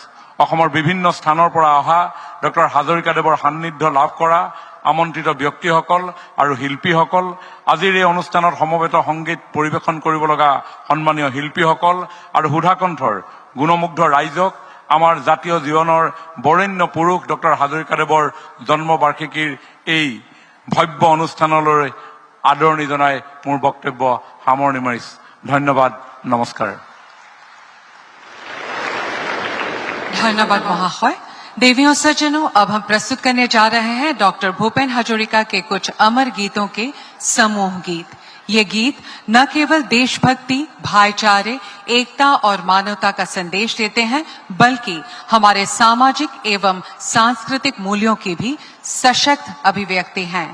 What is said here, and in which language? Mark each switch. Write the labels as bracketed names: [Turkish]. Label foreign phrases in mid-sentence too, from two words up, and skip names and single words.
[Assamese] অসমৰ বিভিন্ন স্থানৰ পৰা অহা ডক্টৰ হাজৰিকাদেৱৰ সান্নিধ্য লাভ কৰা আমন্ত্ৰিত ব্যক্তিসকল আৰু শিল্পীসকল, আজিৰ এই অনুষ্ঠানত সমবেত সংগীত পৰিৱেশন কৰিব লগা সন্মানীয় শিল্পীসকল আৰু সুধাকণ্ঠৰ গুণমুগ্ধ ৰাইজক, আমাৰ জাতীয় জীৱনৰ বৰেণ্য পুৰুষ ডক্টৰ হাজৰিকাদেৱৰ জন্মবাৰ্ষিকীৰ এই ভব্য অনুষ্ঠানলৈ আদৰণি জনাই মোৰ বক্তব্য সামৰণি মাৰিছো। ধন্যবাদ, নমস্কাৰ। [Hindi] धन्यवाद महाशय। देवियों सज्जनों, अब हम प्रस्तुत करने जा रहे हैं डॉक्टर भूपेन हजरिका के कुछ अमर गीतों के समूह गीत। ये गीत न केवल देशभक्ति, भाईचारे, एकता और मानवता का संदेश देते हैं, बल्कि हमारे सामाजिक एवं सांस्कृतिक मूल्यों की भी सशक्त अभिव्यक्ति हैं।